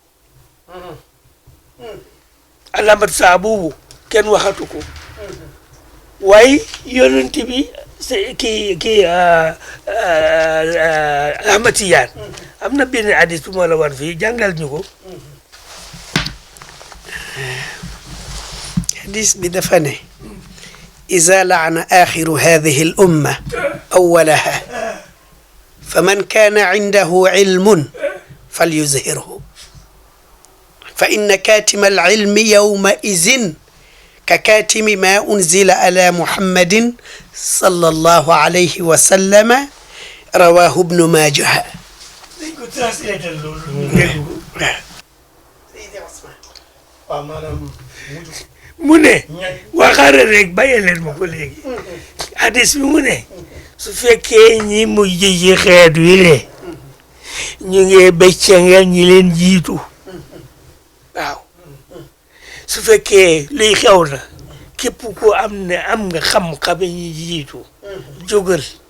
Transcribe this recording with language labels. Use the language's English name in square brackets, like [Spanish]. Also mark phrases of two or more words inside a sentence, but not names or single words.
[Wolof] alamatu saa boobu kenn waxatu ko waaye yonent bi kii Ahmad Tijaan am na benn hadis bu ma la war fii jàngal ñu ko. [Arabic] حديث بدفنه إذا لعن آخر هذه الأمة أولها فمن كان عنده علم فليظهره فإن كاتم العلم يومئذ ككاتم ما أنزل على محمد صلى الله عليه وسلم رواه ابن ماجه. [Wolof] mu ne waxaare rek bàyyi leen ma ko léegi hadis bi mu ne su fekkee ñi mujj ci xeet wi le ñu ngi bëccëngal ñi leen jiitu waaw su fekkee luy xew na képp ku am nga xam-xam ñi jiitu jógal